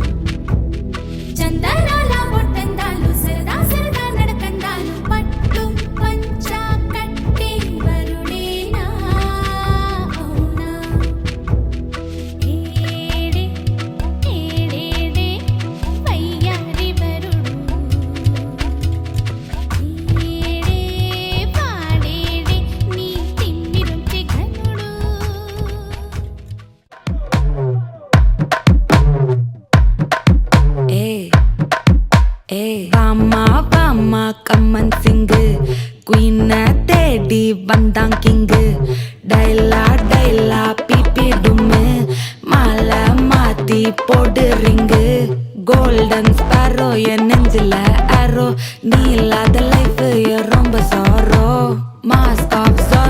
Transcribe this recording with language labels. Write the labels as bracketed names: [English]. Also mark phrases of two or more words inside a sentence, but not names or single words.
[Telugu] చందనాల బొట్టందాలు సరదా సరదా నడకందాలు పట్టు పంచ కట్టే వరుడేనా అవునా ఏడే ఏడేడే వయ్యారి వరుడు ఏడే పాడేడే నీ తిండి రుచి ఘనుడు [Tamil] வாமா வாமா கம்மன் சிங்கு குயின தேடி வந்தான் கிங்கு டைலா டைலா பிபி டும்மு மாலை மாத்தி போடு ரிங்கு [English] golden sparrow [Tamil] என் நெஞ்சில ஆரோ நீ இல்லாத லைஃப் ரொம்ப சாரோ [English] mask off